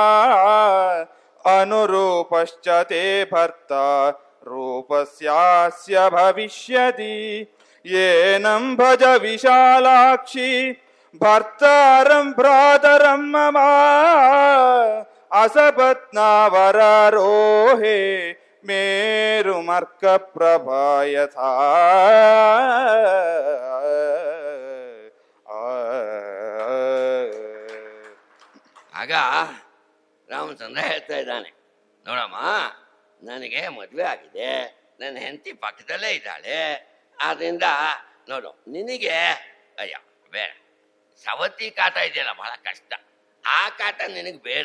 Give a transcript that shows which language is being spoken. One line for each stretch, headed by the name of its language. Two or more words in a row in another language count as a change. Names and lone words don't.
Sanskrit: अनुरूपश्च ते भर्ता रूपस्यास्य भविष्यति येनं भज विशालाक्षी भर्तारं भ्रातरं मम असपत्नावरारोहे मेरुमर्कप्रभा यथा
Kannada: ಆಗ ರಾಮಚಂದ್ರ ಹೇಳ್ತಾ ಇದ್ದಾನೆ, ನೋಡಮ್ಮ, ನನಗೆ ಮದುವೆ ಆಗಿದೆ, ನನ್ನ ಹೆಂಡತಿ ಪಕ್ಕದಲ್ಲೇ ಇದ್ದಾಳೆ, ಆದ್ರಿಂದ ನೋಡು ನಿನಗೆ ಅಯ್ಯ ಬೇಡ, ಸವತಿ ಕಾಟ ಇದೆಯಲ್ಲ ಬಹಳ ಕಷ್ಟ, ಆ ಕಾಟ ನಿನಗೆ ಬೇಡ.